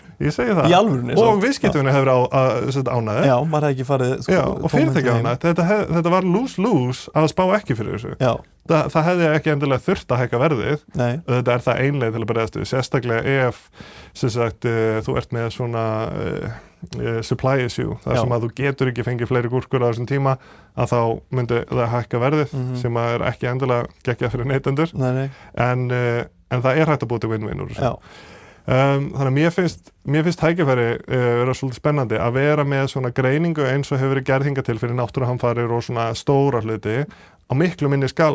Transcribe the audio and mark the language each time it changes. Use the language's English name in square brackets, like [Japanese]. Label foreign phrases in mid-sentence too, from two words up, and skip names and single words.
[Icelandic] Ég segi það. Í alvörunni. Og viðskiptavinin hefur ánæði. Já, maður hefði ekki farið sko, og fyrirtæki ánæði. Þetta var lose-lose að spá ekki fyrir þessu. Já. Það hefði ekki endilega þurft að hækka verðið. Nei. Þetta er það einleið til að bregðast við. Sérstaklega ef sem sagt, þú ert með svona [English] supply issue, [Icelandic] þar sem að þú getur ekki fengið fleiri gúrkur á þessum tíma, að þá myndi það hækka verðið sem að er ekki endilega geggjað fyrir neytendur. En það er hægt að búa til win-win úr þessu. Þannig að mér finnst tækifæri vera svolítið spennandi að vera með svona greiningu eins og hefur verið gerð hingað til fyrir náttúruhamfarir og svona stóra hluti á miklu minni skala,